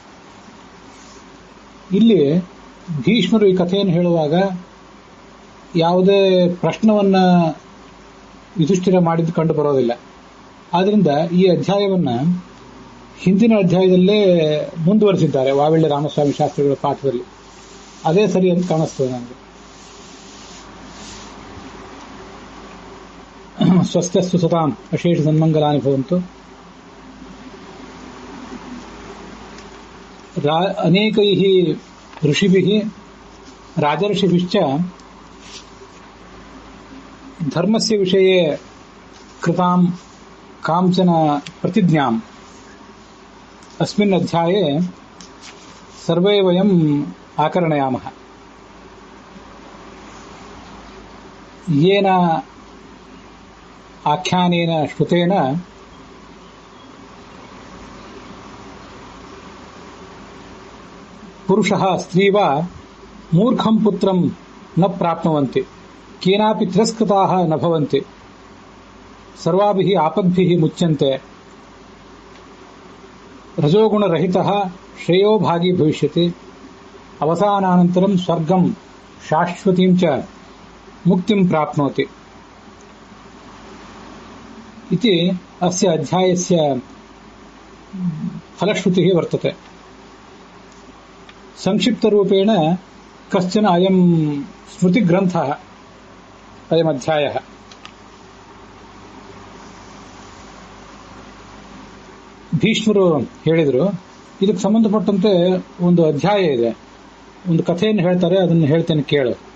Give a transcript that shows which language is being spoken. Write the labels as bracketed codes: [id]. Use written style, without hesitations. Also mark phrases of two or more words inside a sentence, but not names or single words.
[kn] ಇಲ್ಲಿ ಭೀಷ್ಮರು ಈ ಕಥೆಯನ್ನು ಹೇಳುವಾಗ ಯಾವುದೇ ಪ್ರಶ್ನವನ್ನ ಯುಧಿಷ್ಠಿರ ಮಾಡಿದ್ದು ಕಂಡು ಬರೋದಿಲ್ಲ. ಆದ್ರಿಂದ ಈ ಅಧ್ಯಾಯವನ್ನ ಹಿಂದಿನ ಅಧ್ಯಾಯದಲ್ಲೇ ಮುಂದುವರಿಸಿದ್ದಾರೆ ವಾವಿಳ್ಯ ರಾಮಸ್ವಾಮಿ ಶಾಸ್ತ್ರಿಗಳ ಪಾಠದಲ್ಲಿ. ಅದೇ ಸರಿ ಅಂತ ಕಾಣಿಸ್ತದೆ ನನಗೆ. [sa] ಸ್ವಸ್ಥಸ್ತು ಸತಾಂ ಅಶೇಷ ಸನ್ಮಂಗಲಾನಿ ಭವಂತು. ಅನೇಕೈಃ ಋಷಿಭಿಃ ರಾಜರ್ಷಿಭಿಶ್ಚ ಧರ್ಮಸ್ಯ ವಿಷಯೇ ಕೃತಾಂ ಕಾಂಚನ ಪ್ರತಿಜ್ಞಾಂ ಅಸ್ಮಿನ್ ಅಧ್ಯಾಯೇ ಸರ್ವೇ ವಯಂ ಆಕರಣಯಾಮಃ. ಯೇನ ಆಖ್ಯಾನೇನ ಶ್ರುತೇನ ಪುರುಷಃ ಸ್ತ್ರೀ ವಾ ಮೂರ್ಖಂ ಪುತ್ರಂ ನ ಪ್ರಾಪ್ನುವಂತೆ ಕೇನಾಪಿ ತಿರಸ್ಕೃತಾಃ ನ ಭವಂತೆ ಸರ್ವಾಭಿಃ ಆಪದ್ಭಿಃ ಮುಚ್ಯಂತೆ ರಜೋಗುಣರಹಿತಃ ಶ್ರೇಯೋ ಭಾಗಿ ಭವಿಷ್ಯತಿ ಅವಸಾನಾನಂತರಂ ಸ್ವರ್ಗಂ ಶಾಶ್ವತೀಂ ಚ ಮುಕ್ತಿಂ ಪ್ರಾಪ್ನೋತಿ ಇತಿ ಅಸ್ಯ ಅಧ್ಯಾಯಸ್ಯ ಫಲಶ್ರುತಿಃ ವರ್ತತೆ. ಸಂಕ್ಷಿಪ್ತರೂಪೇಣ ಕಶ್ಚನ ಅಯಂ ಸ್ಮೃತಿಗ್ರಂಥಃ ಅಯಮಧ್ಯಾಯಃ. [kn] ಭೀಷ್ಮರು ಹೇಳಿದರು, ಇದಕ್ಕೆ ಸಂಬಂಧಪಟ್ಟಂತೆ ಒಂದು ಅಧ್ಯಾಯ ಇದೆ, ಒಂದು ಕಥೆಯನ್ನು ಹೇಳ್ತಾರೆ, ಅದನ್ನು ಹೇಳ್ತೇನೆ ಕೇಳು.